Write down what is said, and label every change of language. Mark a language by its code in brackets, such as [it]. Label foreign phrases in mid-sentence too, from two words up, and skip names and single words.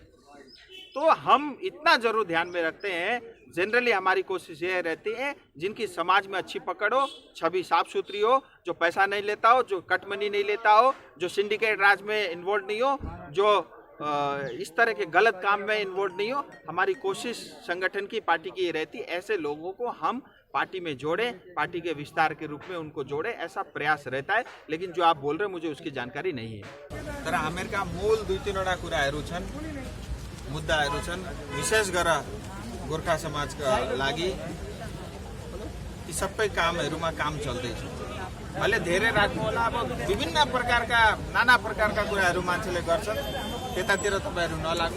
[hi] तो हम इतना जरूर ध्यान में रखते हैं, जनरली हमारी कोशिश ये रहती है जिनकी समाज में अच्छी पकड़ हो, छवि साफ सुथरी हो, जो पैसा नहीं लेता हो, जो [en] cut money [hi] नहीं लेता हो, जो सिंडिकेट राज में इन्वॉल्व नहीं हो, जो इस तरह के गलत काम में इन्वॉल्व नहीं हो। हमारी कोशिश संगठन की, पार्टी की ये रहती, ऐसे लोगों को हम पार्टी में जोड़े, पार्टी के विस्तार के रूप में उनको जोड़े, ऐसा प्रयास रहता है। लेकिन जो आप बोल रहे हैं मुझे उसकी जानकारी नहीं है। [ne] तर हामीहरूका मूल 2-3 कुराहरू छन्, मुद्दाहरू छन्, विशेष गरेर गोर्खा समाजका लागि यी सबै कामहरूमा काम चल्दैछ। अहिले धेरै राख्नु होला, अब विभिन्न प्रकारका नाना प्रकारका कुराहरू मान्छेले गर्छन्, त्यतातिर तपाईहरु नलाग्नु।